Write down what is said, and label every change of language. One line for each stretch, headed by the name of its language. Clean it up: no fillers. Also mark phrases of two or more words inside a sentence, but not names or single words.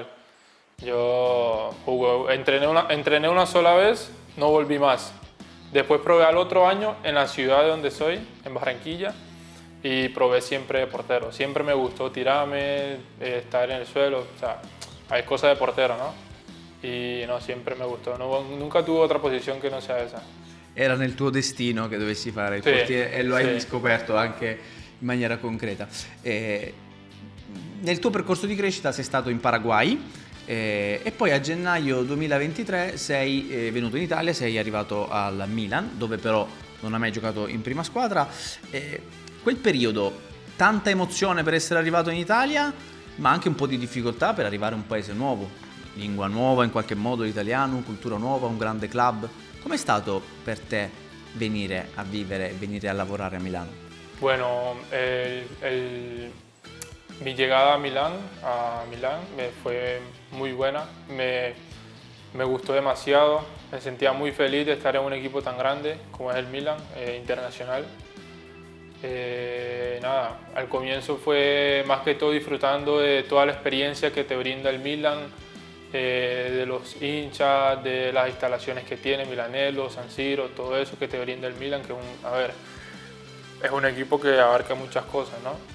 Spanish: Yo entrené una sola vez, no volví más. Después probé al otro año en la ciudad de donde soy, en Barranquilla, y probé siempre de portero. Siempre me gustó tirarme, estar en el suelo, o sea, hay cosas de portero, ¿no? Y no, siempre me gustó. Nunca tuve otra posición
Italian: che non sia
Spanish: esa.
Italian: Era nel tuo destino che dovessi fare il Sì, portiere e lo hai sì. scoperto anche in maniera concreta. Nel tuo percorso di crescita sei stato in Paraguay e poi a gennaio 2023 sei venuto in Italia, sei arrivato al Milan, dove però non hai mai giocato in prima squadra. Quel periodo, tanta emozione per essere arrivato in Italia, ma anche un po' di difficoltà per arrivare a un paese nuovo, lingua nuova in qualche modo, l'italiano, cultura nuova, un grande club. Com'è stato per te venire a vivere, venire a lavorare a Milano?
Spanish: Bueno, mi llegada a Milán me fue muy buena, me gustó demasiado, me sentía muy feliz de estar en un equipo tan grande como es el Milan, internacional. Nada, al comienzo fue más que todo disfrutando de toda la experiencia que te brinda el Milan, de los hinchas, de las instalaciones que tiene Milanello, San Siro, todo eso que te brinda el Milan, que es un equipo que abarca muchas cosas, ¿no?